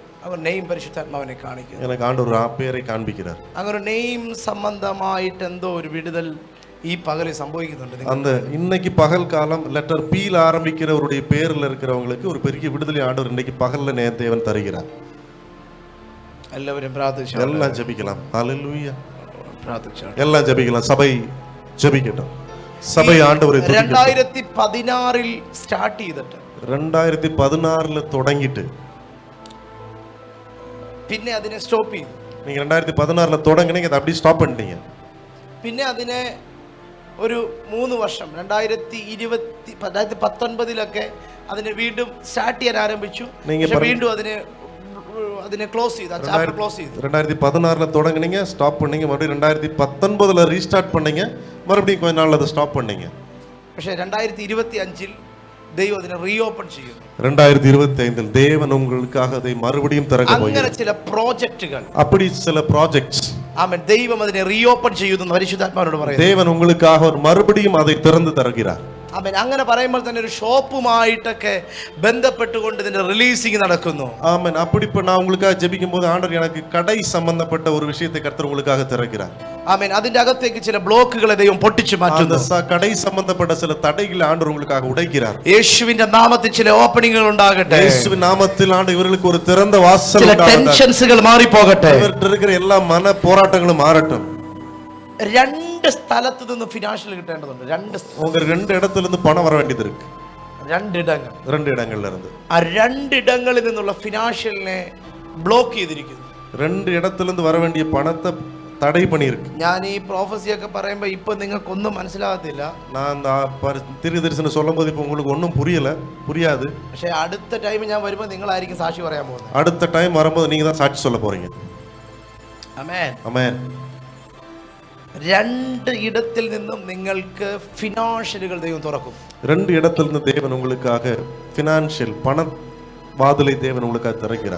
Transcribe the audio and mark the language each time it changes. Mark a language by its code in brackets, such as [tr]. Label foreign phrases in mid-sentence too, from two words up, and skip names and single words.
[ml] അവർ നെയിം പരിശുദ്ധാത്മാവിനെ കാണിക്കുന്നു. [ta] எனக்கு ஆண்டவர் பேரை காண்பிக்கிறார். [ml] അങ്ങനെ ഒരു നെയിം സംബന്ധമായിട്ട് എന്തോ ഒരു വിടുതൽ ഈ പകല് സംഭവിക്കുന്നുണ്ട്. [ta] அந்த இன்னைக்கு பகல் காலம் லெட்டர் பீல ஆரம்பிக்கிறவருடைய பேர்ல இருக்கிறவங்களுக்கு ஒரு பெரிய விடுதலை ஆண்டவர் இன்னைக்கு பகல்ல தேவன் தருகிறார். [ml] എല്ലാവരും പ്രാർത്ഥിച്ചു. [ta] எல்லாம் ஜெபிக்கலாம். ஹalleluya. [ml] പ്രാർത്ഥിച്ചു. [ta] எல்லாம் ஜெபிக்கலாம். சபை ஜெபிக்கட்டும். சபை ஆண்டவரை துதிக்கட்டும். [ml] 2016 ஸ்டார்ட் ചെയ്തിട്ട് [ta] 2016 தொடங்கிட்டு [ml] പിന്നെ അതിനെ സ്റ്റോപ്പ് ചെയ്തു. [ta] நீங்க 2016 தொடங்குனீங்க, அதை அப்படியே ஸ்டாப் பண்ணிட்டீங்க. [ml] പിന്നെ അതിനെ ഒരു 3 വർഷം 2019 അതിനെ വീണ്ടും സ്റ്റാർട്ട് ചെയ്യാൻ ആരംഭിച്ചു. വീണ്ടും അതിനെ ക്ലോസ് ചെയ്തു. ആ ചാപ്റ്റർ ക്ലോസ് ചെയ്തു. [ta] 2016 தொடங்குனீங்க, ஸ்டாப் பண்ணீங்க. மறுபடியும் 2019 ரீஸ்டார்ட் பண்ணீங்க, மறுபடியும் கொஞ்ச நாள் அதை ஸ்டாப் பண்ணீங்க. [ml] പക്ഷേ 2025 ദൈവം അതിനെ റീഓപ്പൺ ചെയ്യും. [ta] 2025 தேவன் உங்களுக்காக அதை மறுபடியும் திறக்க போகிறார். [ml] അങ്ങനെ ചില പ്രോജക്റ്റുകൾ, [ta] அப்படி சில ப்ராஜெக்ட்ஸ், [ml] ആമേൻ, ദൈവം അതിനെ റീഓപ്പൺ ചെയ്യുന്നു പരിശുദ്ധാത്മാവോട് പറയുന്നു. [ta] தேவன் உங்களுக்காக ஒரு மறுபடியும் அதை திறந்து தருகிறார். [ml] ആമേൻ. അങ്ങനെ പറയുമ്പോൾ തന്നെ ഒരു ഷോപ്പുമായിട്ടൊക്കെ ബന്ധപ്പെട്ടുകൊണ്ട് ഇതിന്റെ റിലീസിംഗ് നടക്കുന്നു. [ta] ஆமென். அப்படி நான் உங்களுக்காக ஜெபிக்கும் போது ஆண்டவர் எனக்கு கடை சம்பந்தப்பட்ட ஒரு விஷயத்தை கர்த்தர் உங்களுக்காக திறக்கிறார். [ml] ആമേൻ. അതിന്റെ അകത്തേക്ക് ചില ബ്ലോക്കുകളെ ദൈവം പൊട്ടിച്ചു മാറ്റുന്നു. [ta] அந்த கடை சம்பந்தப்பட்ட சில தடைகளை ஆண்டவர் உங்களுக்காக உடைக்கிறார். [ml] യേശുവിന്റെ നാമത്തിൽ ചില ഓപ്പണിംഗുകൾ ഉണ്ടാകട്ടെ. യേശുവിൻ നാമത്തിൽ ആണ്ട് ഇവർക്ക് ഒരു [ta] திறந்த வாசல் [ml] ചില ടെൻഷൻസുകൾ മാറിപ്പോകട്ടെ. ഇവർക്ക് இருக்கிற എല്ലാ മന പോരാട്ടങ്ങളും മാറട്டும். രണ്ട് സ്ഥലത്ത് നിന്ന് ഫിനാൻഷ്യൽ കിട്ടേണ്ടതുണ്ട്. [ta] രണ്ട് இடத்துல இருந்து பணம் வர வேண்டியது இருக்கு. [ml] രണ്ട് [ta] இடங்கள்ல இருந்து [ml] ആ രണ്ടിടങ്ങളിൽ നിന്നുള്ള ഫിനാൻഷ്യലിനെ ബ്ലോക്ക് ചെയ്തിരിക്കുന്നു. [ta] രണ്ട് இடத்துல இருந்து வர வேண்டிய பணத்தை தடை பண்ணியிருக்கு. [ml] ഞാൻ ഈ പ്രോഫസിയൊക്കെ പറയുമ്പോൾ ഇപ്പൊ നിങ്ങൾക്ക് ഒന്നും മനസ്സിലാകത്തില്ല. [ta] நான் அந்த தீர்க்கதரிசனம் சொல்லும்போது இப்போ உங்களுக்கு ஒன்றும் புரியாது. [ml] പക്ഷേ അടുത്ത ടൈം ഞാൻ വരുമ്പോൾ നിങ്ങളായിരിക്കും സാക്ഷി പറയാൻ പോകുന്നത്. [ta] அடுத்த டைம் வரும்போது நீங்க தான் சாட்சி சொல்ல போறீங்க. [ml] ആമേൻ. ആമേൻ. രണ്ട് ഇടത്തിൽ നിന്നും നിങ്ങൾക്ക് ഫിനാൻഷ്യലുകൾ ദൈവം തുറക്കും. [ta] രണ്ട് இடத்துல இருந்து தேவன் உங்களுக்காக ഫിനാൻഷ്യൽ പണ வாതിலை தேவன் உங்களுக்காக திறக்கிறார்.